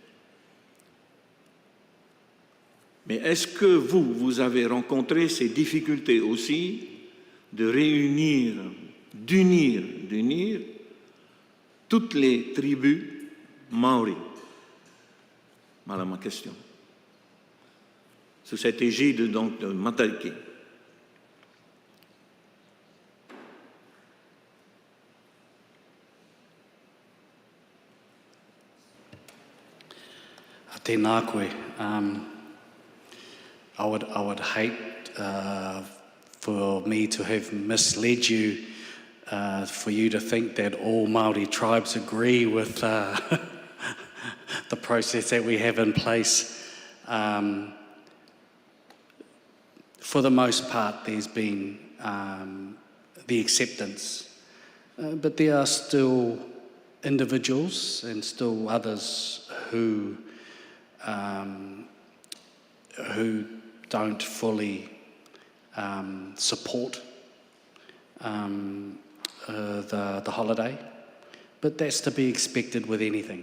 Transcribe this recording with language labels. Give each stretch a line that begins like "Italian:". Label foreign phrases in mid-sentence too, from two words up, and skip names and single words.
French: Mais est-ce que vous avez rencontré ces difficultés aussi de réunir, d'unir toutes les tribus maoris? Voilà ma question. Sous cette égide donc de Matari'i.
Māori: Tēnā koe.
English: I would hate for me to have misled you, for you to think that all Māori tribes agree with the process that we have in place. For the most part, there's been the acceptance, but there are still individuals and still others who don't fully support the holiday, but that's to be expected with anything.